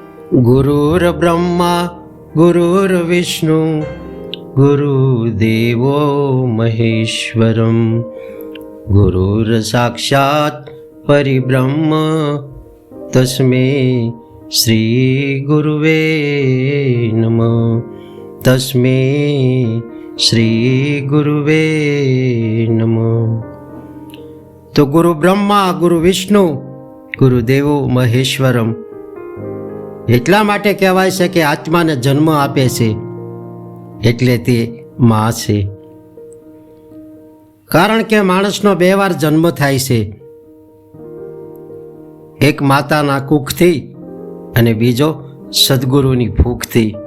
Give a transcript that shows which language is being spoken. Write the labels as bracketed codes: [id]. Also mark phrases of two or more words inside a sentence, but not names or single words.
[sa] गुरुर्ब्रह्मा गुरुर्विष्णु गुरुदेवो महेश्वरम गुरुर्साक्षात् परिब्रह्म तस्मै श्री गुरुवे नमः। तस्मै श्री गुरुवे नमः। [gu] तो [sa] गुरु ब्रह्मा गुरु विष्णु गुरुदेवो महेश्वरम [gu] એટલા માટે કહેવાય છે કે આત્માને જન્મ આપે છે એટલે તે માં છે। કારણ કે માણસનો બે વાર જન્મ થાય છે, એક માતાના કુખથી અને બીજો સદગુરુની ભૂખથી।